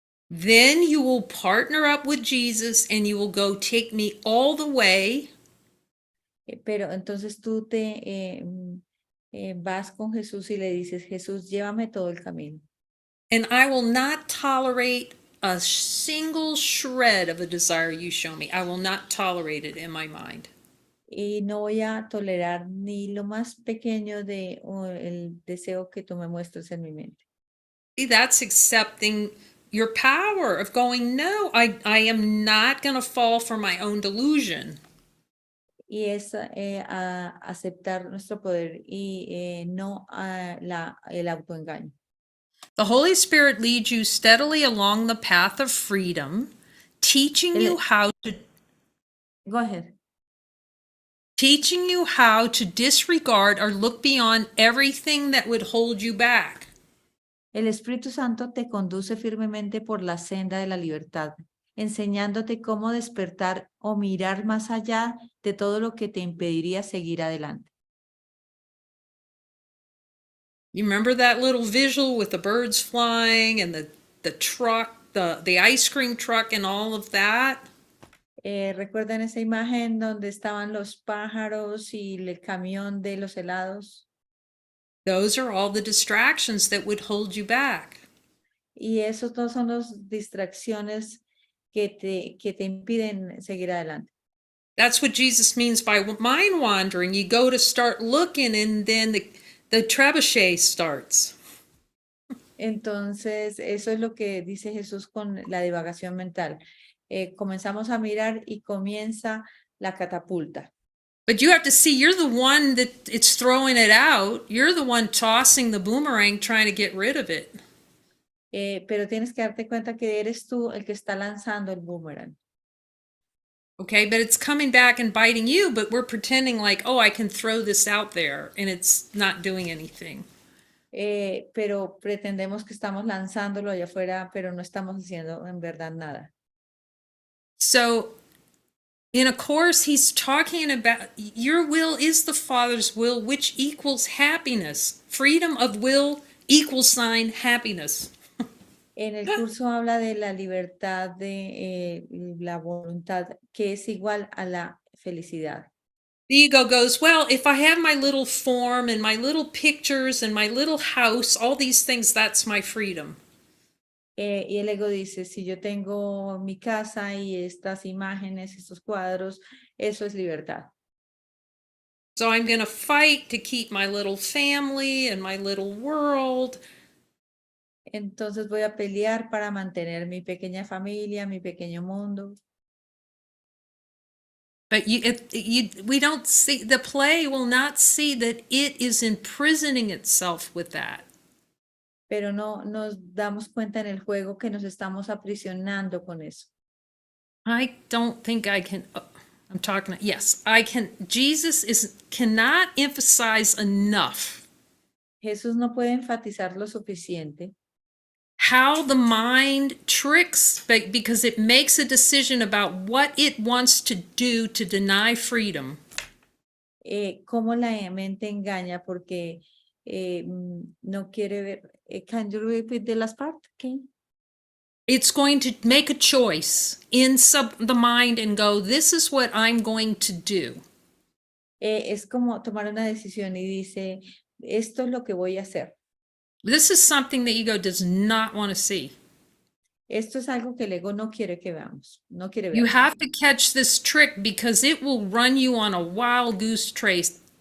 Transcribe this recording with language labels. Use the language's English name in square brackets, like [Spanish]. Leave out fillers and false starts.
[English] then you will partner up with Jesus and you will go, take me all the way. [Spanish] Pero entonces tú te vas con Jesús y le dices, Jesús, llévame todo el camino. [English] And I will not tolerate a single shred of the desire you show me. I will not tolerate it in my mind. [Spanish] Y no voy a tolerar ni lo más pequeño de el deseo que tú me muestres en mi mente. [English] See, that's accepting your power of going, no, I am not going to fall for my own delusion. [Spanish] Y es aceptar nuestro poder y no el autoengaño. [English] The Holy Spirit leads you steadily along the path of freedom, teaching you [Spanish] El- [English] how to Go ahead. teaching you how to disregard or look beyond everything that would hold you back. [Spanish] El Espíritu Santo te conduce firmemente por la senda de la libertad, enseñándote cómo despertar o mirar más allá de todo lo que te impediría seguir adelante. [English] You remember that little visual with the birds flying and the truck, the ice cream truck and all of that? [Spanish] ¿Recuerdan esa imagen donde estaban los pájaros y el camión de los helados? [English] Those are all the distractions that would hold you back. [Spanish] Y esos dos son las distracciones que te impiden seguir adelante. [English] That's what Jesus means by mind wandering. You go to start looking and then the trebuchet starts. [Spanish] Entonces, eso es lo que dice Jesús con la divagación mental. Comenzamos a mirar y comienza la catapulta. [English] But you have to see you're the one that it's throwing it out. You're the one tossing the boomerang trying to get rid of it. [Spanish] Pero tienes que darte cuenta que eres tú el que está lanzando el boomerang. [English] Okay, but it's coming back and biting you, but we're pretending like, oh, I can throw this out there and it's not doing anything. [Spanish] Pero pretendemos que estamos lanzándolo allá afuera, pero no estamos haciendo en verdad nada. [English] So, in a course, he's talking about your will is the Father's will, which equals happiness. Freedom of will equals sign happiness. [Spanish] En el curso habla de la libertad de la voluntad, que es igual a la felicidad. [English] The ego goes, well, if I have my little form and my little pictures and my little house, all these things, that's my freedom. [Spanish] Y el ego dice, si yo tengo mi casa y estas imágenes, estos cuadros, eso es libertad. [English] So I'm going to fight to keep my little family and my little world. [Spanish] Entonces voy a pelear para mantener mi pequeña familia, mi pequeño mundo. [English] But we don't see, the play will not see that it is imprisoning itself with that. [Spanish] Pero no nos damos cuenta en el juego que nos estamos aprisionando con eso. [English] I don't think I can, I'm talking, yes, I can, cannot emphasize enough [Spanish] Jesús no puede enfatizar lo suficiente [English] how the mind tricks because it makes a decision about what it wants to do to deny freedom. [Spanish] cómo la mente engaña porque no quiere ver. [English] Can you repeat the last part? Okay. It's going to make a choice in the mind and go, this is what I'm going to do. [Spanish] Es como tomar una decisión y dice, esto es lo que voy a hacer. [English] This is something the ego does not want to see. [Spanish] Esto es algo que el ego no quiere que veamos, no quiere ver. [English] You have to catch this trick because it will run you on a wild goose chase.